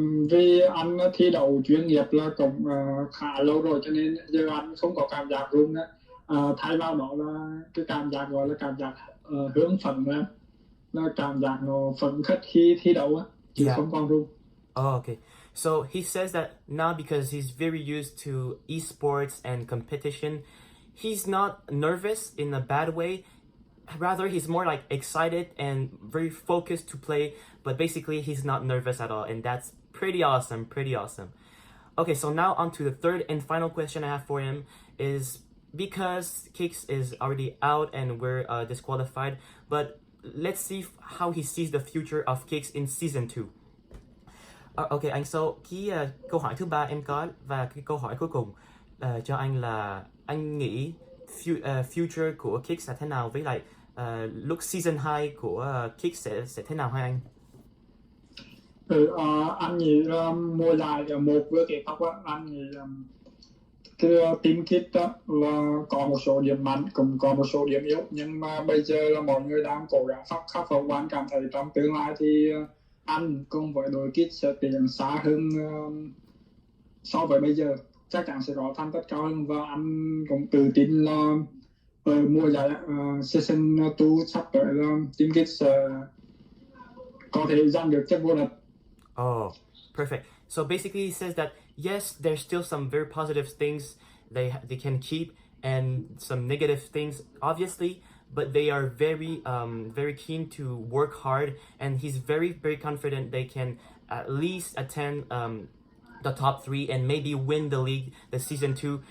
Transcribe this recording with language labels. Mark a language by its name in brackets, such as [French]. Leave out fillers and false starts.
[Vietnamese] Vì anh thi đấu chuyên nghiệp là cũng khá lâu rồi cho nên giờ anh không có cảm giác run nữa. Thay vào đó là cái cảm giác gọi là cảm giác hưng phấn lên, là cảm giác nó phấn khích khi thi đấu á, chứ không còn run. [English] Oh, okay. So he says that now because he's very used to esports and competition, he's not nervous in a bad way. Rather, he's more like excited and very focused to play, but basically he's not nervous at all, and that's pretty awesome, pretty awesome. Okay, so now on to the third and final question I have for him is because Kix is already out and we're disqualified, but let's see how he sees the future of Kix in season 2. [Vietnamese] Ok anh, so câu hỏi thứ ba em có và cái câu hỏi cuối cùng cho anh là anh nghĩ future của Kix là thế nào, với lại lúc season 2 của Kix sẽ thế nào hả anh? Anh nghĩ là mùa giải một vừa kết thúc á, anh nghĩ cái team kit đó là có một số điểm mạnh cũng có một số điểm yếu, nhưng mà bây giờ là mọi người đang cố gắng khắc phục. Anh cảm thấy trong tương lai thì anh cùng với đội kit sẽ tiến xa hơn so với bây giờ, chắc chắn sẽ có thành tích cao hơn, và anh cũng tự tin là ở mùa giải season 2 sắp tới là team kit sẽ có thể giành được chức vô địch. [English] Oh, perfect. So basically he says that yes, there's still some very positive things they can keep and some negative things obviously, but they are very keen to work hard, and he's very, very confident they can at least attend the top 3 and maybe win the league the season 2.